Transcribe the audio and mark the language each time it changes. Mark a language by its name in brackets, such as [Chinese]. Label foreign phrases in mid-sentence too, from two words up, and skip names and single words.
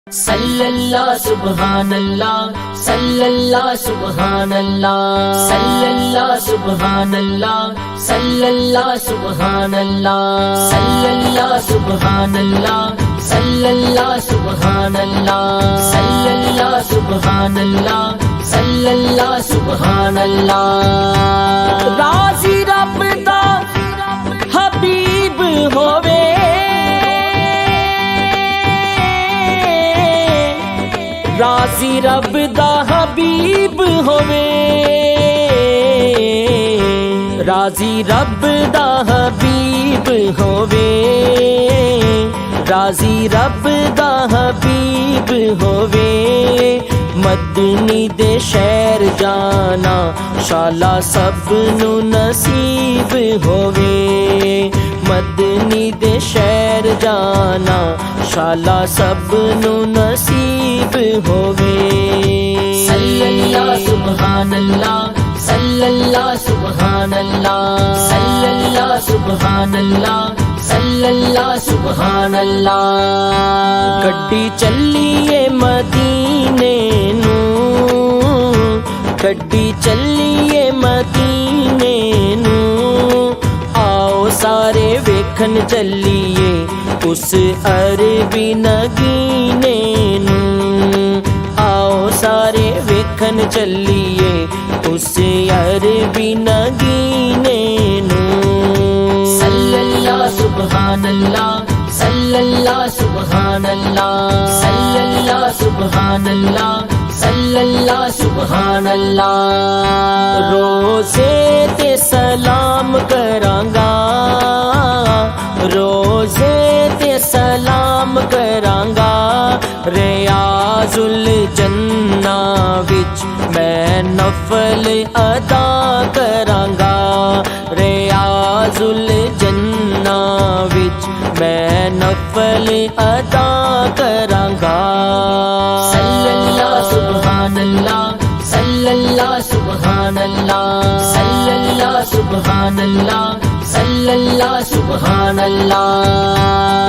[Arabic] صلی اللہ سبحان اللہ، صلی اللہ سبحان اللہ، صلی اللہ سبحان اللہ، صلی اللہ سبحان اللہ، صلی اللہ سبحان اللہ، صلی اللہ سبحان اللہ، صلی اللہ سبحان اللہ، صلی اللہ سبحان اللہ۔ [Punjabi] راضی رب دا حبیب ہووے، راضی رب دا حبیب ہووے، راضی رب دا حبیب ہووے، راضی رب دا حبیب ہووے، مدنی دے شہر جانا شالا سب نو نصیب ہووے، مدنی دے شہر جانا شالا سب نو نصیب ہووے۔ [Arabic] صلی اللہ سبحان اللہ، صلی اللہ سبحان اللہ، صلی اللہ سبحان اللہ، صلی اللہ سبحان اللہ۔ [Punjabi] گڈی چلیے مدینے نو، گڈی چلیے مدینے نو، آؤ سارے ویکھن چلیے اس عربی نگینے نو، آؤ سارے ویکھن چلیے اس عربی نگینے نو۔ [Arabic] صلی اللہ سبحان اللہ، صلی اللہ سبحان اللہ، صلی اللہ سبحان اللہ، صلی اللہ سبحان اللہ۔ [Punjabi] روزے تے سلام کرانگا، روزے تے سلام کرانگا، ریاض الجنہ وچ میں نفل ادا کرانگا، ریاض الجنہ وچ میں نفل ادا کرانگا۔ [Arabic] صلی اللہ سبحان اللہ، صلی اللہ سبحان اللہ، صلی اللہ سبحان اللہ، صلی اللہ سبحان اللہ۔